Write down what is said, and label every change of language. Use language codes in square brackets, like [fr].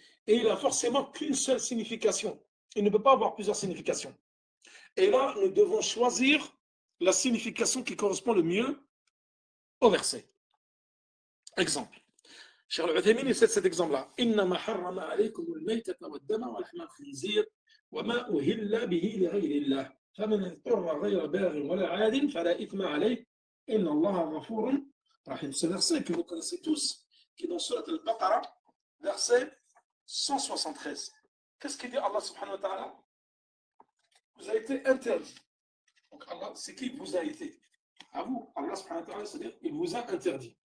[fr] Et il n'a forcément qu'une seule signification. Il ne peut pas avoir plusieurs significations. Et là, nous devons choisir la signification qui correspond le mieux au verset. Exemple. Cheikh Al-Uthaymin cite cet exemple-là. [ar] إنما حرم عليكم الميتة والدم ولحم الخنزير وما أهل به لغير الله فمن اضطر غير باغ ولا عاد فلا إثم عليه إن الله غفور رحيم. [fr] Ce verset que vous connaissez tous, qui est dans Surat Al-Baqarah, verset 173. Qu'est-ce qu'il dit Allah subhanahu wa ta'ala? Vous avez été interdit. Donc Allah, c'est qui vous a été? À vous, Allah subhanahu wa ta'ala, c'est-à-dire il vous a interdit.